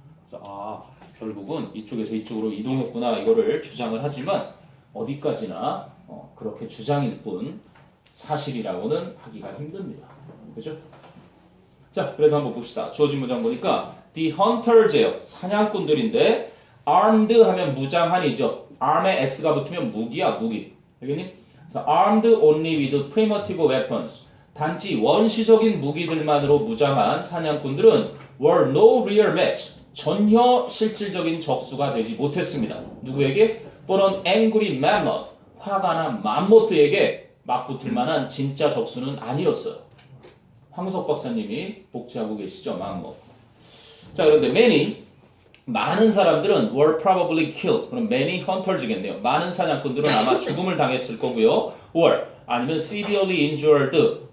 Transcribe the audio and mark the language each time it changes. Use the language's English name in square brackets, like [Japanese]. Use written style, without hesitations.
[Korean] 그래서 결국은 이쪽에서 이쪽으로 이동했구나 이거를 주장을 하지만 어디까지나 그렇게 주장일 뿐 사실이라고는 하기가 힘듭니다. 그죠? 자, 그래도 한번 봅시다. 주어진 문장 보니까 The hunters예요. 사냥꾼들인데 armed 하면 무장한이죠. arm에 s가 붙으면 무기야, 무기. 알겠니? [English] armed only with primitive weapons. [Korean] 단지 원시적인 무기들만으로 무장한 사냥꾼들은 [English] were no real match. [Korean] 전혀 실질적인 적수가 되지 못했습니다. 누구에게? [English] For an angry mammoth. [Korean] 화가 난 맘모트에게 맞붙을 만한 진짜 적수는 아니었어요. 황석 박사님이 복제하고 계시죠, 맘모트. 자, 그런데 [English] many [Korean] 많은 사람들은 [English] were probably killed. [Korean] 그럼 many hunters겠네요. 많은 사냥꾼들은 아마 죽음을 당했을 거고요. [English] or [Korean] 아니면 [English] severely injured.